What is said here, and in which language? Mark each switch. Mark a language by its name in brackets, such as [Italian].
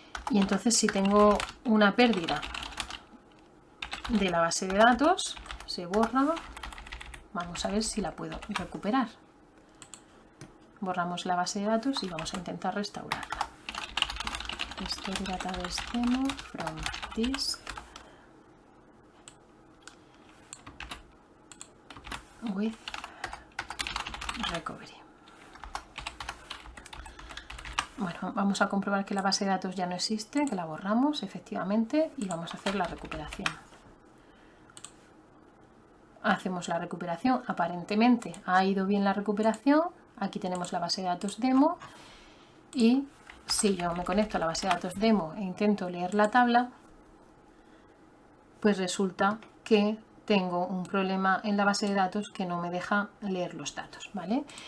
[Spanish] Y entonces si tengo una pérdida de la base de datos, se borra. Vamos a ver si la puedo recuperar. Borramos la base de datos y vamos a intentar restaurarla. [English] Restore database demo from disk with recovery. [Spanish] Bueno, vamos a comprobar que la base de datos ya no existe, que la borramos efectivamente, y vamos a hacer la recuperación. Hacemos la recuperación, aparentemente ha ido bien la recuperación. Aquí tenemos la base de datos demo, y si yo me conecto a la base de datos demo e intento leer la tabla, pues resulta que tengo un problema en la base de datos que no me deja leer los datos, ¿vale?